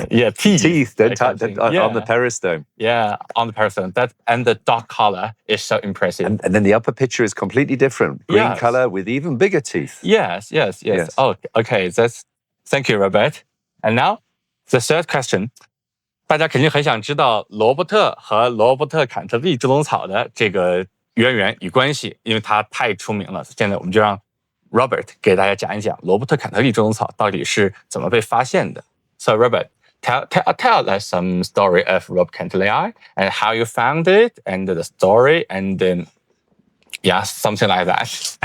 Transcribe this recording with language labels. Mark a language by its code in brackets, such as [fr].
[en] Yeah, teeth. On the peristome. Yeah, on the peristome. And the dark color is so impressive. And then the upper picture is completely different. Green color with even bigger teeth. Yes. Oh, okay. Thank you, Robert. And now the third question. [zh] 大家肯定很想知道罗伯特和罗伯特坎特利猪笼草的这个渊源与关系，因为它太出名了。现在我们就让 Robert 给大家讲一讲罗伯特坎特利猪笼草到底是怎么被发现的。 [en] So Robert, tell us some story of Rob Cantley and how you found it and the story and something like that.